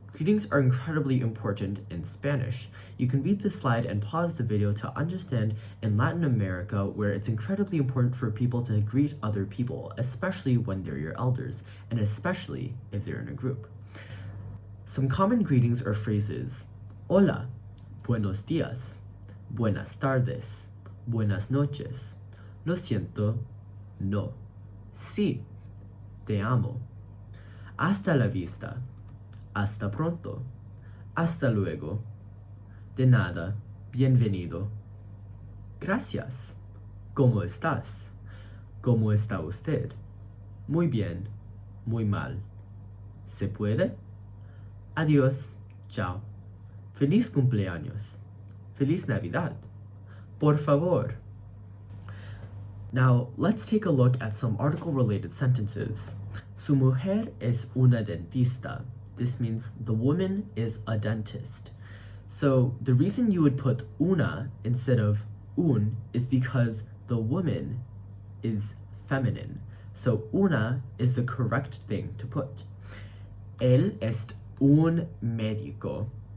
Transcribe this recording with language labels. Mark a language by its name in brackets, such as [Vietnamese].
[English] Greetings are incredibly important in Spanish. You can read this slide and pause the video to understand in Latin America where it's incredibly important for people to greet other people, especially when they're your elders, and especially if they're in a group. Some common greetings or phrases: [Spanish] hola, buenos días, buenas tardes, buenas noches, lo siento, no, sí, te amo, hasta la vista, hasta pronto, hasta luego, de nada, bienvenido, gracias, ¿cómo estás? ¿Cómo está usted? Muy bien, muy mal, ¿Se puede? Adiós. Chao. Feliz cumpleaños. Feliz Navidad. Por favor. [English] Now, let's take a look at some article-related sentences. [Spanish] Su mujer es una dentista. [English] This means the woman is a dentist. So the reason you would put una instead of un is because the woman is feminine. So una is the correct thing to put. [Spanish] Él es un médico.